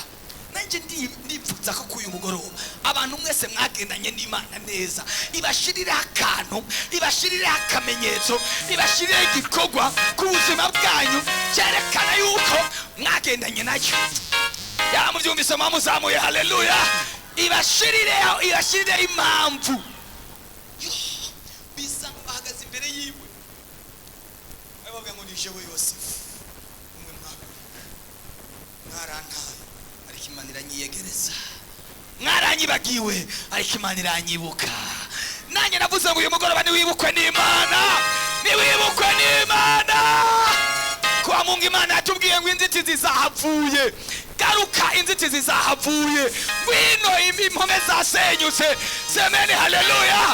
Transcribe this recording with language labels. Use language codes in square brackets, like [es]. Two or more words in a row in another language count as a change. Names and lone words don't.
[rn] Nanje ndipfuza ko kuyu mugoroba abantu mwese mwagendanye n'Imana neza, ibashirire akantu, ibashirire akamenyetso, ibashirire igikorwa ku buzima bwanyu cyerekana yuko mwagendanye nayo. Yamuvyumvise muzamuye, haleluya. Ibashirire impamvu. Bisa bahagaze imbere yiwe, bavuga ngo nije we Yosefu, umwe mwarantaye ariko Imana iranyiyegereza, mwaranyibagiwe ariko Imana iranyibuka. Nanjye navuze ngo uyu mugoroba niwibukwe n'Imana, niwibukwe n'Imana. [sw] Kwa Mungu [rn] Imana yatubwiye ngo inzitizi zahavuye, garuka inzitizi zahavuye, ngwino impome zasenyutse, semeni haleluya.